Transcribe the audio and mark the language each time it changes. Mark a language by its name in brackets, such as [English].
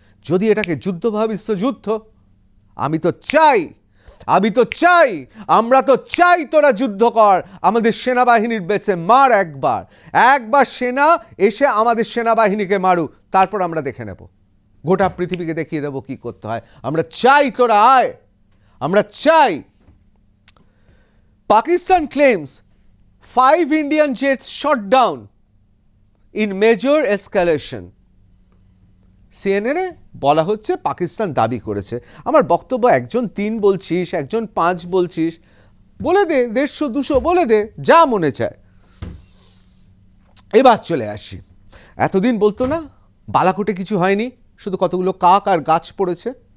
[Bangla] যদি এটাকে যুদ্ধ ভাবিস, যুদ্ধ। আমি তো চাই, আমরা তো চাই তোরা যুদ্ধ কর, আমাদের সেনাবাহিনীর বেসে মার একবার সেনা এসে আমাদের সেনাবাহিনীকে মারু, তারপর আমরা দেখে নেব, গোটা পৃথিবীকে দেখিয়ে দেবো কি করতে হয়। আমরা চাই তোরা আয়, আমরা চাই। [English] Pakistan claims 5 Indian jets shot down in major escalation. [Bangla] সিএনএনে বলা হচ্ছে পাকিস্তান দাবি করেছে। আমার বক্তব্য একজন 3 বলছিস, একজন 5 বলছিস, বলে দে 150 200 বলে দে, যা মনে চায়। এবার চলে আসি, এতদিন বলতো না বালাকোটে কিছু হয়নি, শুধু কতগুলো কাক আর গাছ পড়েছে।